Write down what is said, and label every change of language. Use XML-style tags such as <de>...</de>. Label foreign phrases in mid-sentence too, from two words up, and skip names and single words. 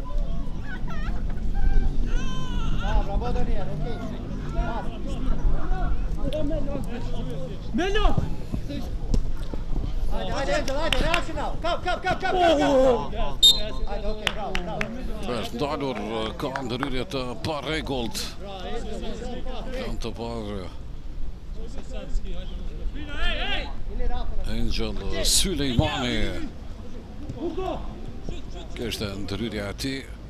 <en>Bravo, Daniel, okay.</en> <pt>Melhor!</pt> <sq>Hajde, Angel, hajde,</sq> <en>reaction now. Come.</en> <sq>Hajde, okay, bravo. Është ndalur ka ndërhyrje të parregullt. Kanë të parë Angel Sulejmani. Kështë ndërhyrja e tij.</sq>